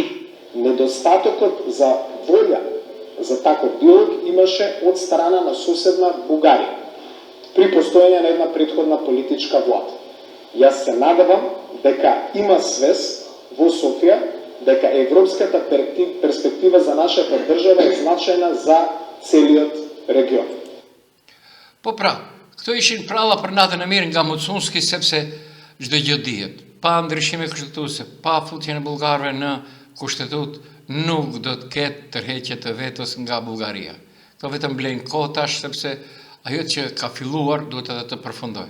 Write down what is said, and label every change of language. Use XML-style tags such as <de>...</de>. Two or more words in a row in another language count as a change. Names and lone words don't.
<mk>Недостатокот за волја за таков диалог имаше од страна на соседна Бугарија при постоење на една претходна политичка влада. Јас се надевам дека има свест во Софија дека европската перспектива за нашата држава е значајна за целиот регион.</mk> <sq>Po pra, këto ishin pralla për natën e mirë nga Mucunski sepse çdo gjë dihet. Pa ndryshime kushtetuese, pa futjen e bullgarëve në kushtetut, nuk do të ketë tërheqje të vetos nga Bullgaria. Këto vetëm blejnë kohë tash sepse ajo që ka filluar duhet edhe të përfundojë.</sq>